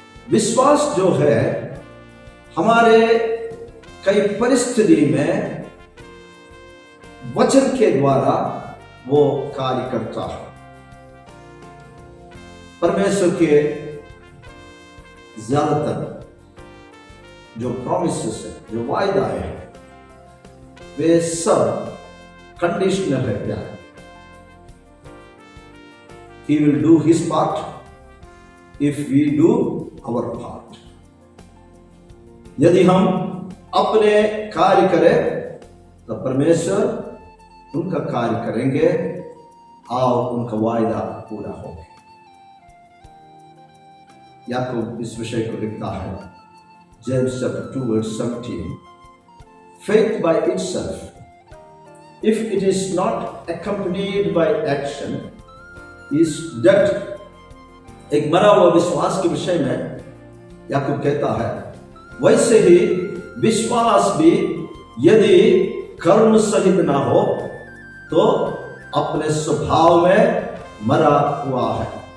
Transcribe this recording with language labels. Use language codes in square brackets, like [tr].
[hi] विश्वास जो है हमारे कई परिस्थिति में वचन के द्वारा वो कार्य करता है। परमेश्वर के ज्यादातर जो प्रॉमिसेस है, जो वायदा है, वे सब कंडीशनल है प्यार। [en] He will do his part if we do our part. [hi] यदि हम अपने कार्य करें तो परमेश्वर उनका कार्य करेंगे और उनका वायदा पूरा होगा। याकूब इस विषय को लिखता है, [en] James chapter 2 verse 17, faith by itself, if it is not accompanied by action, is dead. [hi] एक मरा हुआ विश्वास के विषय में याकूब कहता है, वैसे ही विश्वास भी यदि कर्म सहित ना हो तो अपने स्वभाव में मरा हुआ है।